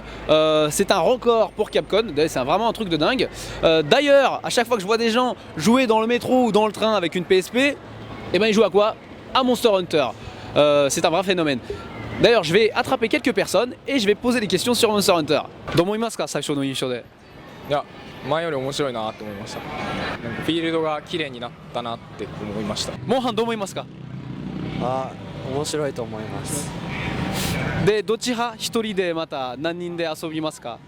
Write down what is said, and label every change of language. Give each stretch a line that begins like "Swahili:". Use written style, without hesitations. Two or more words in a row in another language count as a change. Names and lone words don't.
French: C'est un record pour Capcom, c'est vraiment un truc de dingue. D'ailleurs, à chaque fois que je vois des gens jouer dans le métro ou dans le train avec une PSP, et ben ils jouent à quoi? À Monster Hunter. C'est un vrai phénomène. D'ailleurs, je vais attraper quelques personnes et je vais poser des questions sur Monster Hunter.
Japanese: どう思いますか、最初の印象で。いや、前より面白いなって思いました。なんかフィールドが綺麗になったなって思いました。モンハンどう思いますか？面白いと思います。で、どっち派？一人でまた何人で遊びますか？